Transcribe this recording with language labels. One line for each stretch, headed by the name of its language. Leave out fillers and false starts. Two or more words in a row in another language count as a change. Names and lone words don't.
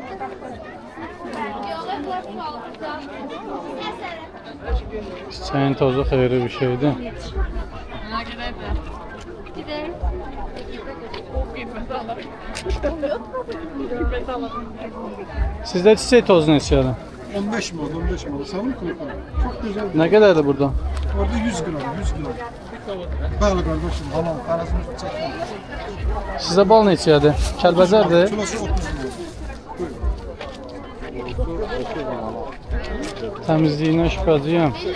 Azerbaijani: Çiçəyin tozu xeyirli bir şeydir. Sizdə çiçək tozu neçədir?
Turkish: 15 mi? 15 mi? Sanırım ki. Çok güzel.
Azerbaijani: Nə qədərdir burada? Orada 100 gram, 100 gram. Bəli qardaşım, halal, parasını çəkin. Sizdə bal neçədir? Kəlbəzərdir. Kilosu 30 gram. Təmizliyinə şübhəliyəm.